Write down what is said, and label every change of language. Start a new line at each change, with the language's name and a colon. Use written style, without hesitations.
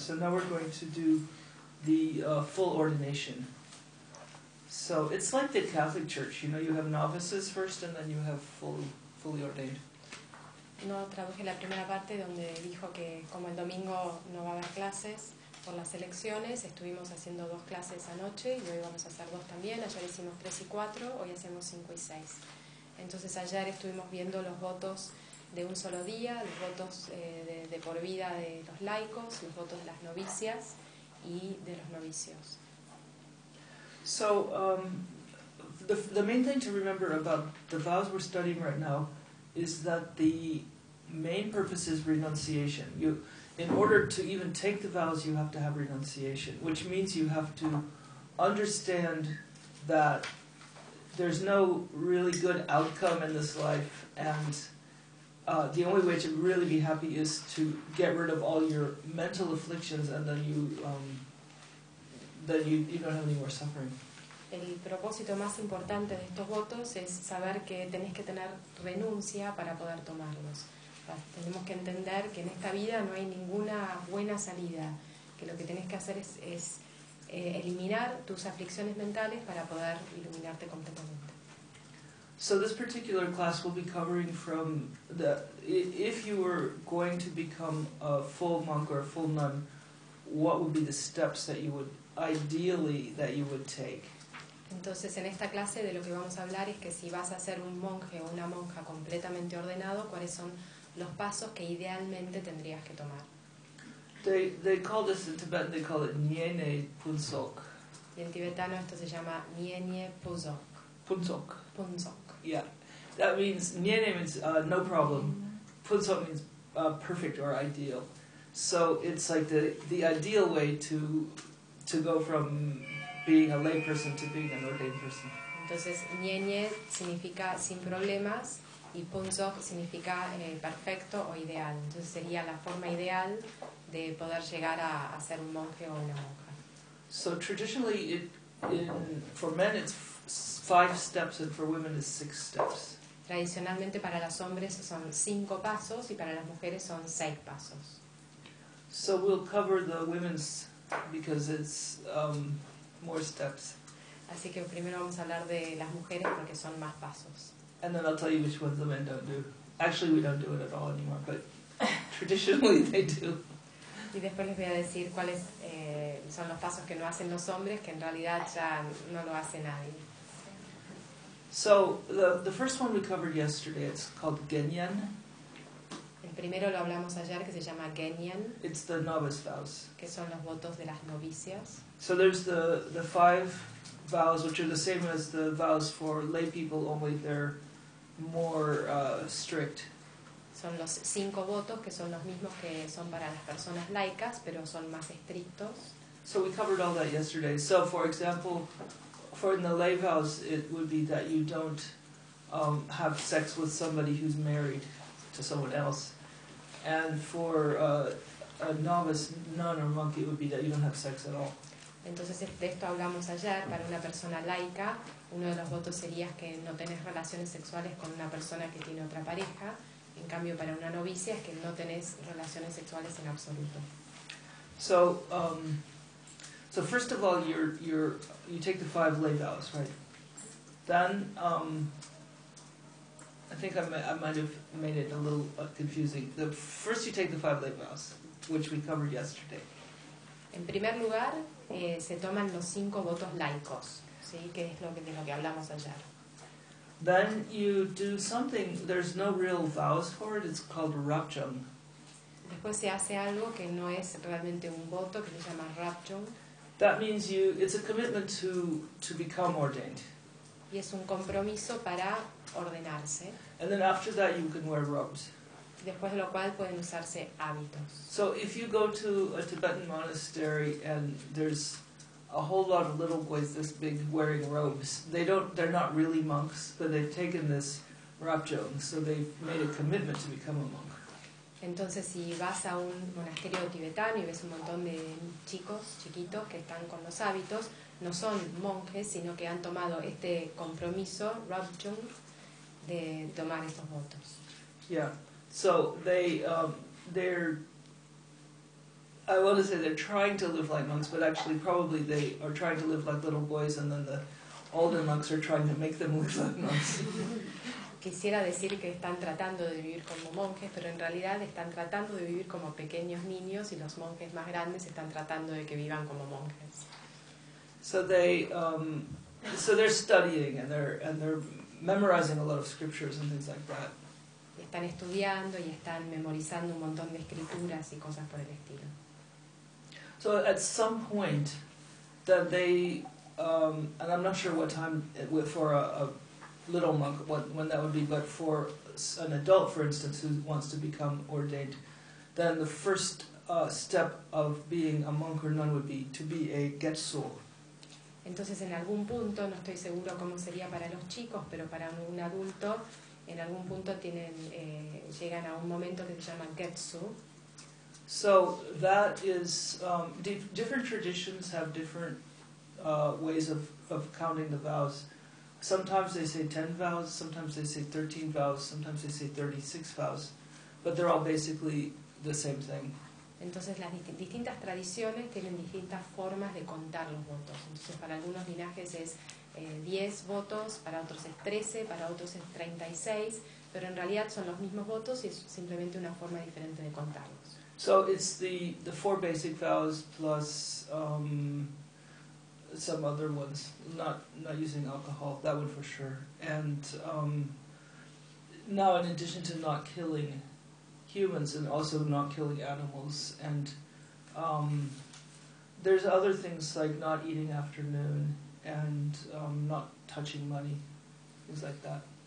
English: So now we're going to do the full ordination. So it's like the Catholic Church, you know, you have novices first, and then you have fully ordained.
Spanish: No traduje la primera parte donde dijo que como el domingo no va a haber clases por las elecciones, estuvimos haciendo 2 clases anoche y hoy vamos a hacer 2 también. Ayer hicimos 3 y 4, hoy hacemos 5 y 6. Entonces ayer estuvimos viendo los votos de un solo día, los votos de por vida de los laicos, los votos de las novicias y de los novicios.
English: So the main thing to remember about the vows we're studying right now is that the main purpose is renunciation. You, in order to even take the vows, you have to have renunciation, which means you have to understand that there's no really good outcome in this life, and the only way to really be happy is to get rid of all your mental afflictions, and then you don't have any more suffering.
Spanish: El propósito más importante de estos votos es saber que tenés que tener renuncia para poder tomarlos. Tenemos que entender que en esta vida no hay ninguna buena salida, que lo que tenés que hacer es eliminar tus aflicciones mentales para poder iluminarte completamente.
English: So this particular class will be covering from the, if you were going to become a full monk or a full nun, what would be the steps that you would ideally that you would take?
Spanish: Entonces, en esta clase de lo que vamos a hablar es que si vas a ser un monje o una monja completamente ordenado, ¿cuáles son los pasos que idealmente tendrías que tomar?
English: They call this in Tibetan, they call it Nyene Punsok.
Spanish: Y en tibetano esto se llama Nyene Puzok.
English: Punsok. Punsok. Yeah. That means, Nyene means no problem. Punsok means perfect or ideal. So it's like the ideal way to go from being a lay person to being an ordained person.
Spanish: Entonces, Nyenye significa sin problemas y Punzok significa perfecto o ideal. Entonces, sería la forma ideal de poder llegar a ser un monje o una monja.
English: So, traditionally, for men it's 5 steps and for women it's 6 steps.
Spanish: Tradicionalmente, para los hombres son 5 pasos y para las mujeres son 6 pasos.
English: So, we'll cover the women's because it's more steps.
Spanish: Así que primero vamos a hablar de las mujeres porque son más pasos.
English: And then I'll tell you which ones the men don't do. Actually, we don't do it at all anymore, but traditionally they do.
Spanish: Y después les voy a decir cuáles son los pasos que no hacen los hombres, que en realidad ya no lo hace nadie.
English: So, the first one we covered yesterday, it's called Genyan.
Spanish: El primero lo hablamos ayer, que se llama Genyan.
English: It's the novice vows.
Spanish: Que son los votos de las novicias.
English: So there's the five vows, which are the same as the vows for lay people, only they're more strict.
Spanish: Son los cinco votos, que son los mismos que son para las personas laicas, pero son más estrictos.
English: So we covered all that yesterday. So for example, for in the lay vows, it would be that you don't have sex with somebody who's married to someone else. And for a novice nun or monk, it would be that you don't have sex at all.
Spanish: Entonces de esto hablamos ayer, para una persona laica, uno de los votos sería que no tenés relaciones sexuales con una persona que tiene otra pareja. En cambio, para una novicia es que no tenés relaciones sexuales en absoluto.
English: So, so first of all, you take the five lay vows, right? Then, I think I might have made it a little confusing. The first, you take the five lay vows, which we covered yesterday.
Spanish: En primer lugar, se toman los cinco votos laicos, ¿sí? Que es de lo que hablamos ayer.
English: Then you do something, there's no real vows for it, it's called rapchung.
Spanish: Después se hace algo que no es realmente un voto, que se llama rapchung.
English: That means you, it's a commitment to become ordained.
Spanish: Y es un compromiso para ordenarse.
English: And then after that you can wear robes.
Spanish: Después de lo cual pueden usarse hábitos.
English: So if you go to a Tibetan monastery and there's a whole lot of little boys this big wearing robes. They're not really monks, but they've taken this rapchung, so they've made a commitment to become a monk.
Spanish: Entonces, si vas a un monasterio tibetano y ves un montón de chicos, chiquitos, que están con los hábitos, no son monjes, sino que han tomado este compromiso, rapchung, de tomar estos votos.
English: Yeah, so they're... I want to say they're trying to live like monks, but actually probably they are trying to live like little boys, and then the older monks are trying to make them live like monks.
Spanish: Quisiera decir que están tratando de vivir como monjes, pero en realidad están tratando de vivir como pequeños niños, y los monjes más grandes están tratando de que vivan como monjes.
English: So they, so they're studying and they're memorizing a lot of scriptures and things like that.
Spanish: Están estudiando y están memorizando un montón de escrituras y cosas por el estilo.
English: So at some point, that they, and I'm not sure what time it, for a little monk, when that would be, but for an adult, for instance, who wants to become ordained, then the first step of being a monk or nun would be to be a getsu.
Spanish: Entonces en algún punto, no estoy seguro cómo sería para los chicos, pero para un adulto, en algún punto tienen llegan a un momento que se llama getsu.
English: So that is different traditions have different ways of counting the vows. Sometimes they say 10 vows, sometimes they say 13 vows, sometimes they say 36 vows, but they're all basically the same thing.
Spanish: Entonces las distintas tradiciones tienen distintas formas de contar los votos. Entonces para algunos linajes es 10 votos, para otros es 13, para otros es 36, pero en realidad son los mismos votos y es simplemente una forma diferente de contarlos.
English: So it's the four basic vows plus some other ones, not using alcohol, that one for sure. And now in addition to not killing humans and also not killing animals, and there's other things like not eating after noon and not touching money, things like that.